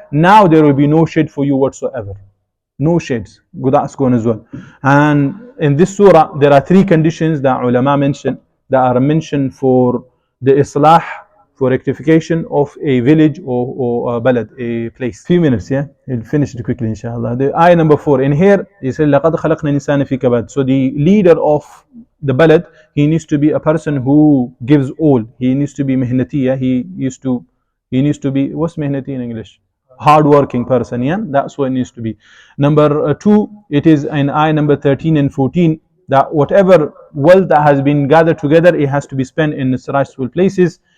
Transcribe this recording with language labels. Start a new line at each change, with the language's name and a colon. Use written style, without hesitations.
English: Now there will be no shade for you whatsoever. No shades. Good ask one as well. And in this surah, there are three conditions that ulama mention, that are mentioned for the islah, for rectification of a village or a balad, a place. Few minutes, yeah? We'll finish it quickly, inshallah. The ayah number 4. In here, he said,
Arabic: لَقَدْ خَلَقْنَا الْإِنسَانَ فِي كَبَدٍ.
English: So the leader of the balad, he needs to be a person who gives all. He needs to be mihnati, he needs to be, what's mihnati in English? Hard-working person, yeah? That's what it needs to be. Number 2, it is in ayah number 13 and 14, that whatever wealth that has been gathered together, it has to be spent in its rightful places.